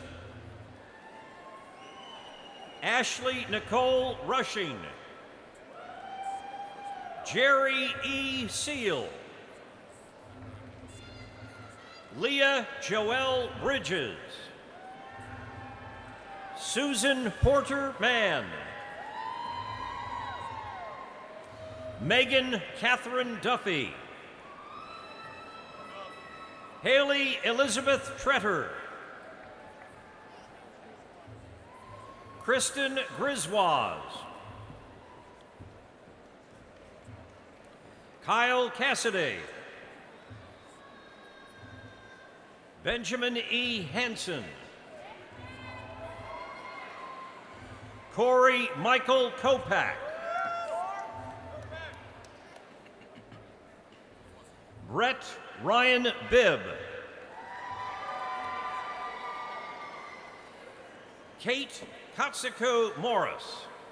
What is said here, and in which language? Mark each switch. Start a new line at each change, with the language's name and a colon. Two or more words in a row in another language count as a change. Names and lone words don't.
English: Ashley Nicole Rushing. Jerry E. Seal. Leah Joelle Bridges. Susan Porter Mann. Megan Catherine Duffy. Haley Elizabeth Tretter. Kristen Griswoz. Kyle Cassidy. Benjamin E. Hansen. Corey Michael Kopak. Brett Ryan Bibb. Kate Katsuko Morris.